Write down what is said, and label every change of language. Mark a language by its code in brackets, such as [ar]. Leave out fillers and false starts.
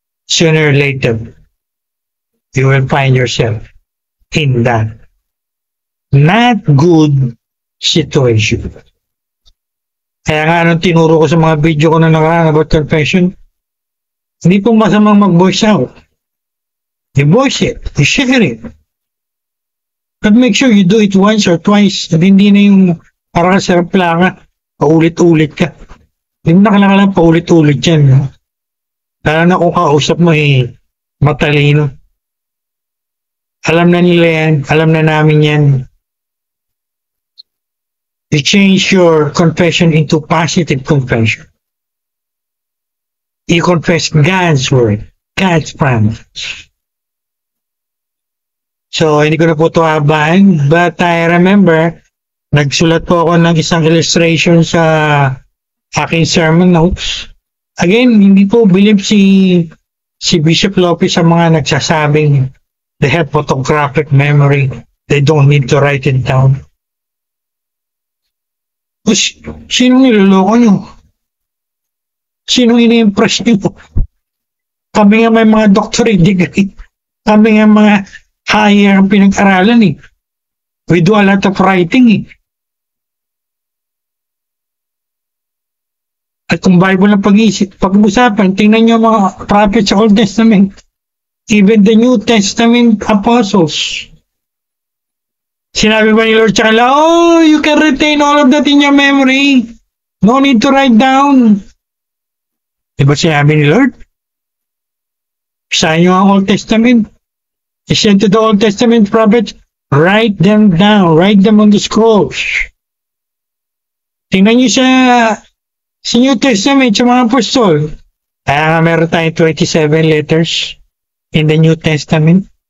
[en] Sooner or later, you will find yourself in that not good situation. [tl] Kaya nga anong tinuro ko sa mga video ko na nakaraan about confession, hindi po masamang mag-voice out. [en] You voice it, you share it. But make sure you do it once or twice at hindi na yung parang sarap plaka, paulit-ulit ka. [tl] Hindi mo na kailangan paulit-ulit yan. No? Lalo na kung kausap mo matalino. Alam na nila yan, alam na namin yan. [en] You change your confession into positive confession. You confess God's word, God's promise. [tl] So, hindi ko na po ito habahan, [en] but I remember, [tl] nagsulat po ako ng isang illustration sa aking sermon notes. Again, hindi po believe si Bishop Lopez sa mga nagsasabing [en] they have photographic memory, they don't need to write it down. [tl] Sinong niloloko nyo? Sinong ini-impress nyo? Kami nga may mga doctorate degree. Kami nga mga higher ang pinag-aralan . [en] We do a lot of writing . [tl] At kung Bible na pag-usapan, tingnan nyo mga prophets sa Old Testament. [en] Even the New Testament apostles. [tl] Sinabi ba ni Lord sa kanila, [en] oh, you can retain all of that in your memory. No need to write down. [tl] Diba sinabi ni Lord? Sa inyo ang Old Testament. [en] He said to the Old Testament prophets, write them down, write them on the scrolls. [tl] Tingnan niyo sa New Testament, sa mga apostol. Kaya nga meron tayong 27 letters [en] in the New Testament.